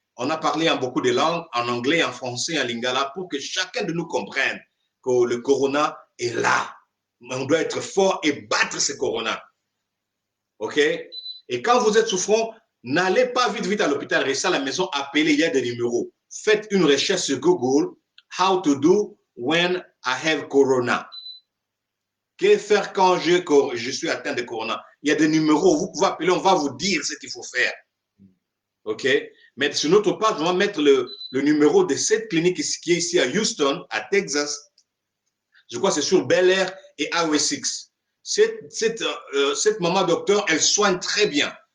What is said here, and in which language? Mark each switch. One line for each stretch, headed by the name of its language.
French: On a parlé en beaucoup de langues, en anglais, en français, en lingala, pour que chacun de nous comprenne que le corona est là. On doit être fort et battre ce corona. OK? Et quand vous êtes souffrant, n'allez pas vite à l'hôpital, restez à la maison, appelez, il y a des numéros. Faites une recherche sur Google,
English: how to do when I have corona.
French: Que faire quand je suis atteint de corona? Il y a des numéros, vous pouvez appeler, on va vous dire ce qu'il faut faire. OK? Mais sur notre page, on va mettre le numéro de cette clinique qui est ici à Houston, à Texas. Je crois que c'est sur Bel Air et Highway 6. Cette maman docteur, elle soigne très bien.